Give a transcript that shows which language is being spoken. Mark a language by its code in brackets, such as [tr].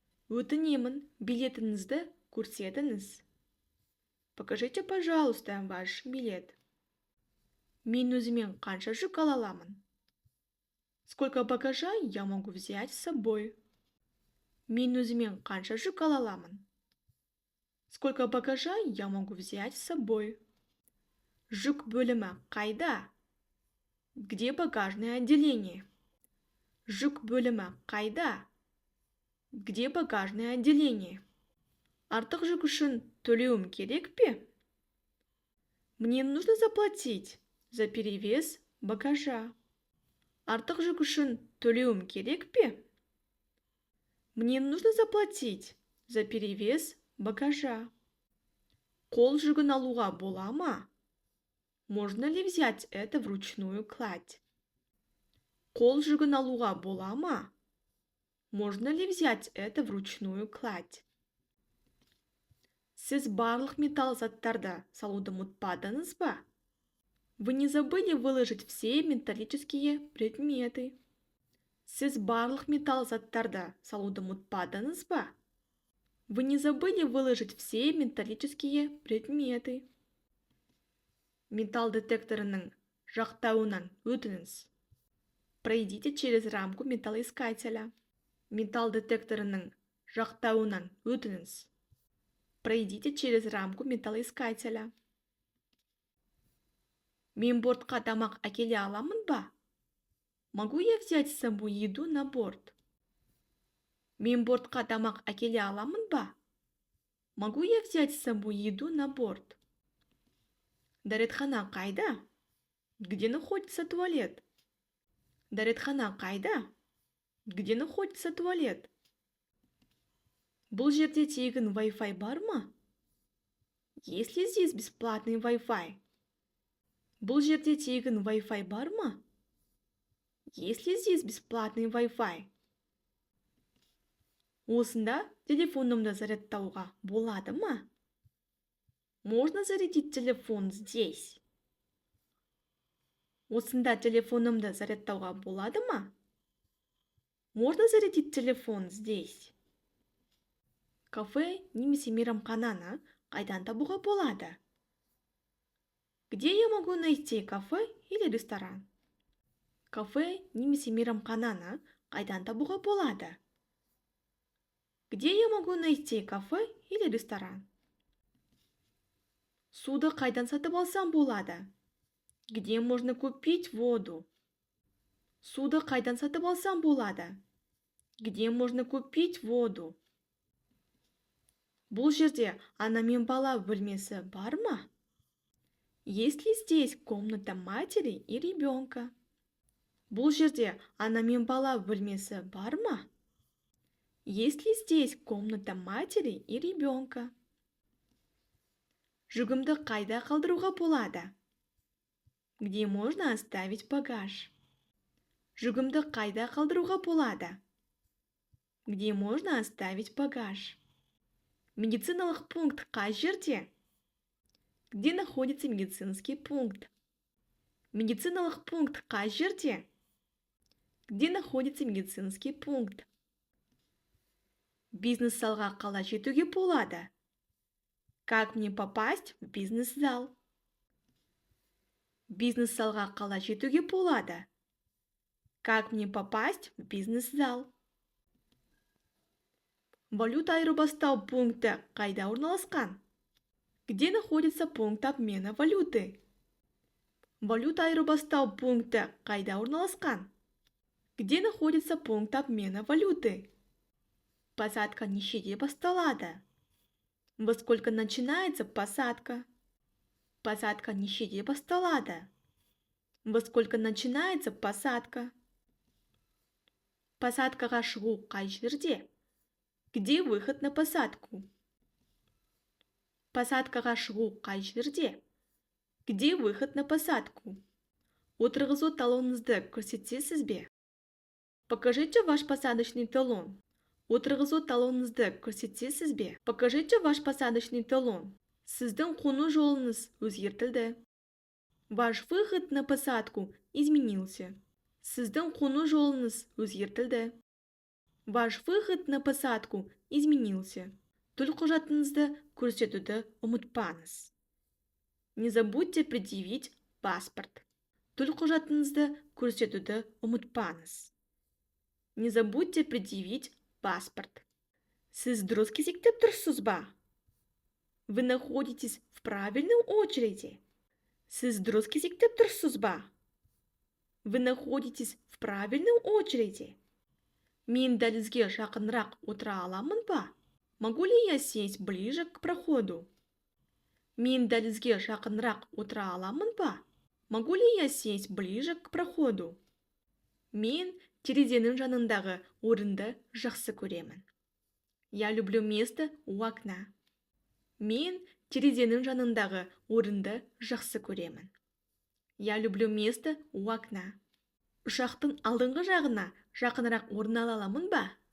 [kk] Өтінемін, билетіңізді көрсетіңіз. [ru] Покажите, пожалуйста, ваш билет. [kk] Мен өзімен қанша жүк ала аламын? [ru] Сколько багажа я могу взять с собой? [kk] Мен өзімен қанша жүк ала аламын? [ru] Сколько багажа я могу взять с собой? [kk] Жүк бөлімі қайда? [ru] Где багажное отделение? [kk] Жүк бөлімі қайда? [ru] Где багажное отделение? [kk] Артық жүк үшін төлеуім керек пе? [ru] Мне нужно заплатить за перевес багажа. [kk] Артық жүк үшін төлеуім керек пе? [ru] Мне нужно заплатить за перевес багажа. [kk] Қол жүгін алуға бола ма? [ru] Можно ли взять это вручную кладь? [kk] Қол жүгін алуға бола ма? [ru] Можно ли взять это вручную кладь? [kk] Сіз барлық металл заттарды салуды ұмытпадыңыз ба? [ru] Вы не забыли выложить все металлические предметы? [kk] Сіз барлық металл заттарды салуды ұмытпадыңыз ба? [ru] Вы не забыли выложить все металлические предметы? [kk] Металл детекторының жақтауынан өтіңіз. [ru] Пройдите через рамку металлоискателя. [kk] Металл детекторының жақтауынан өтіңіз. [ru] Пройдите через рамку металлоискателя. [kk] Мен бортқа тамақ әкеле аламын ба? [ru] Могу я взять с собой еду на борт? [kk] Мен бортқа тамақ әкеле аламын ба? [ru] Могу я взять с собой еду на борт? [kk] Дәретхана қайда? [ru] Где находится туалет? [kk] Дәретхана қайда? [ru] Где находится туалет? [kk] Бұл жерде тегін Wi-Fi бар ма? [ru] Есть ли здесь бесплатный Wi-Fi? [kk] Бұл жерде тегін Wi-Fi бар ма? [ru] Есть ли здесь бесплатный Wi-Fi? [kk] Осында телефонымды зарядтауға болады ма? [ru] Можно зарядить телефон здесь? [kk] Осында телефонымды зарядтауға болады ма? [ru] Можно зарядить телефон здесь? [kk] Кафе немесе мейрамхананы қайдан табуға болады? [ru] Где я могу найти кафе или ресторан? [kk] Кафе немесе мейрамхананы қайдан табуға болады? [ru] Где я могу найти кафе или ресторан? [kk] Суды қайдан сатып алсам болады? [ru] Где можно купить воду? [kk] Суды қайдан сатып алсам болады? [ru] Где можно купить воду? [kk] Бұл жерде ана мен бала бөлмесі бар ма? [ru] Есть ли здесь комната матери и ребенка? [kk] Бұл жерде ана мен бала бөлмесі бар ма? [ru] Есть ли здесь комната матери и ребенка? [kk] Жүгімді қайда қалдыруға болады? [ru] Где можно оставить багаж? [kk] Жүгімді қайда қалдыруға болады? [ru] Где можно оставить багаж? [kk] Медициналық пункт қай жерде? [ru] Где находится медицинский пункт? [kk] Медициналық пункт қай жерде? [ru] Где находится медицинский пункт? [kk] Бизнес-залға қалай жетуге болады? [ru] Как мне попасть в бизнес-зал? [kk] Бизнес-залға қалай жетуге болады? [ru] Как мне попасть в бизнес-зал? [kk] Валюта айырбастау пункті қайда орналасқан? [ru] Где находится пункт обмена валюты? [kk] Валюта айырбастау пункті қайда орналасқан? [ru] Где находится пункт обмена валюты? [kk] Посадка нешеде басталады? [ru] Во сколько начинается посадка? [kk] Посадка нешеде басталады? [ru] Во сколько начинается посадка? [kk] Посадкаға шығу қай жерде? [ru] Где выход на посадку? [kk] Посадкаға шығу қай жерде? [ru] Где выход на посадку? [kk] Отырғызу талоныңызды көрсетесіз бе? [ru] Покажите ваш посадочный талон. [kk] Отырғызу талоныңызды көрсетесіз бе? [ru] Покажите ваш посадочный талон. [kk] Сіздің қону жолыңыз өзгертілді. [ru] Ваш выход на посадку изменился. [kk] Сіздің қону жолыңыз өзгертілді. [ru] Ваш выход на посадку изменился. [kk] Төлқұжатыңызды көрсетуді ұмытпаңыз. [ru] Не забудьте предъявить паспорт. [kk] Төлқұжатыңызды көрсетуді ұмытпаңыз. [ru] Не забудьте предъявить паспорт. [kk] Сіз дұрыс кезекте тұрсыз ба? [ru] Вы находитесь в правильной очереди. [kk] Сіз дұрыс кезекте тұрсыз ба? [ru] Вы находитесь в правильной очереди. [kk] Мен дәлізге жақынырақ отыра аламын ба? [ru] Могу ли я сесть ближе к проходу? [kk] Мен дәлізге жақынырақ отыра аламын ба? [ru] Могу ли я сесть ближе к проходу? [kk] Мен терезенің жанындағы орынды жақсы көремін. [ru] Я люблю место у окна. [kk] Мен терезенің жанындағы орынды жақсы көремін. [ru] Я люблю место у окна. [kk] Ұшақтың алдыңғы жағына жақынырақ орын ала аламын ба?